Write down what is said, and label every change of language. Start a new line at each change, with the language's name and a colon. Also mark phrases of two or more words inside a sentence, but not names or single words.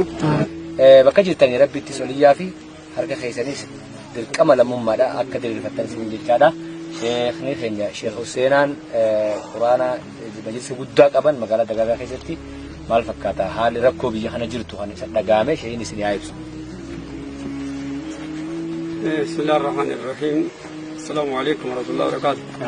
Oromo: bakka jirtanii rabbitti soliyyaa fi harka keessanis dirqama lammummaadha akka diriirfattan isin jechaadha. Sheikhni keenya Sheikh Huseenaan Quraana majlisa guddaa qaban magaalaa Dagaagaa keessatti maal fakkaata haalli rakkoo biyya kana jirtu kan isa dhagaame sheeyni isin yaa ibsu.
Arabic: بسم الله الرحمن الرحيم. السلام عليكم ورحمة الله وبركاته.